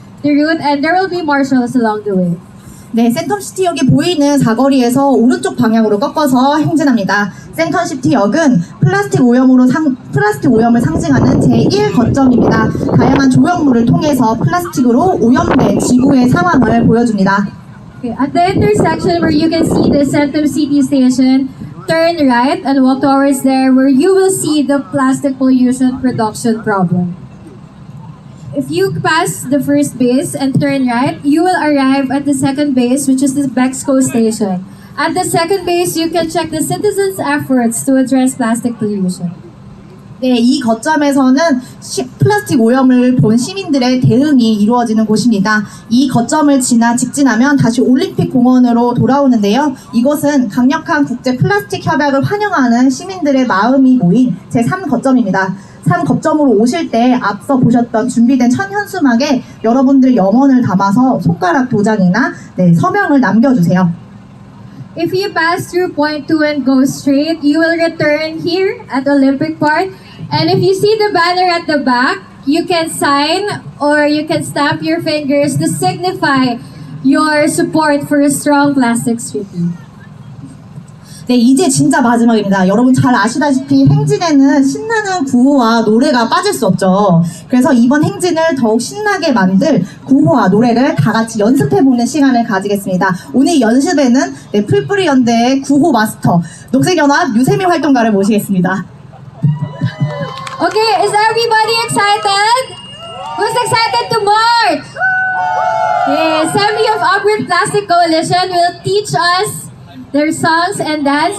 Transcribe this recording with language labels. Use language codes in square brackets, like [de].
[en] the route, and there will be marshals along the way. [ko] 네, 센텀시티역이 보이는 사거리에서 오른쪽 방향으로 꺾어서 행진합니다. 센텀시티역은 플라스틱 오염을 상징하는 제1 거점입니다. 다양한 조형물을 통해서 플라스틱으로 오염된 지구의 상황을 보여줍니다. [en] Okay, at the intersection where you can see the Centum City Station, turn right and walk towards there where you will see the plastic pollution production problem. If you pass the first base and turn right, you will arrive at the second base, which is the Bexco Station. At the second base, you can check the citizens' efforts to address plastic pollution. [ko] 네, 이 거점에서는 플라스틱 오염을 본 시민들의 대응이 이루어지는 곳입니다. 이 거점을 직진하면 다시 올림픽 공원으로 돌아오는데요. 이곳은 강력한 국제 플라스틱 협약을 환영하는 시민들의 마음이 모인 제3거점입니다. 3거점으로 오실 때 앞서 보셨던 준비된 천현수막에 여러분들 염원을 담아서 손가락 도장이나 서명을 남겨주세요. [en] If you pass through point 2 and go straight, you will return here at Olympic Park. And if you see the banner at the back, you can sign or you can stamp your fingers to signify your support for a strong plastic treaty. [ko] 네, 이제 진짜 마지막입니다. 여러분 잘 아시다시피 행진에는 신나는 구호와 노래가 빠질 수 없죠. 그래서 이번 행진을 더욱 신나게 만들 구호와 노래를 다 같이 연습해보는 시간을 가지겠습니다. 오늘 연습에는 풀뿌리 연대의 구호 마스터 녹색연합 유세미 활동가를 모시겠습니다. [en] Okay, is everybody excited? Who's excited to march? Okay, Assembly of Upward Plastic Coalition will teach us their songs and dance.